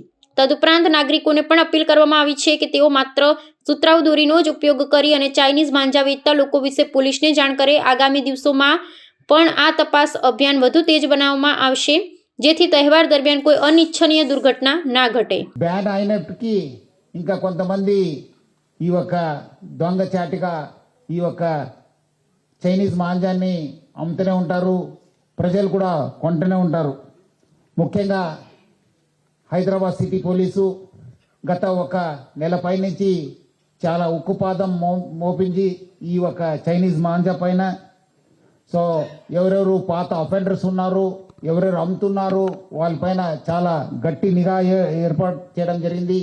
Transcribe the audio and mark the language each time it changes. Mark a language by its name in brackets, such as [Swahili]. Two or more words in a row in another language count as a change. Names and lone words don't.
[Gujarati] તદુપરાંત નાગરિકોને પણ અપીલ કરવામાં આવી છે કે તેઓ માત્ર સુતરાઉ દોરીનો જ ઉપયોગ કરી અને ચાઇનીઝ માંજા વેચતા લોકો વિશે પોલીસને જાણ કરે। આગામી દિવસોમાં પણ આ તપાસ અભિયાન વધુ તેજ બનાવવામાં આવશે જેથી તહેવાર દરમિયાન કોઈ અનિચ્છનીય દુર્ઘટના ના ઘટે। [Telugu] బ్యాన్ అయినప్పటికీ ఇంకా కొంతమంది ఈ యొక్క దొంగచాటిగా ఈ యొక్క చైనీస్ మాంజాన్ని అమ్ముతూనే ఉంటారు, ప్రజలు కూడా కొంటూనే ఉంటారు। ముఖ్యంగా హైదరాబాద్ సిటీ పోలీసు గత ఒక నెలపై నుంచి చాలా ఉక్కుపాదం మోపించి ఈ ఒక చైనీస్ మాంజా పైన సో ఎవరెవరు పాత అఫెండర్స్ ఉన్నారు, ఎవరెవరు అమ్ముతున్నారు వాళ్ళపైన చాలా గట్టి నిఘా ఏర్పాటు చేయడం జరిగింది।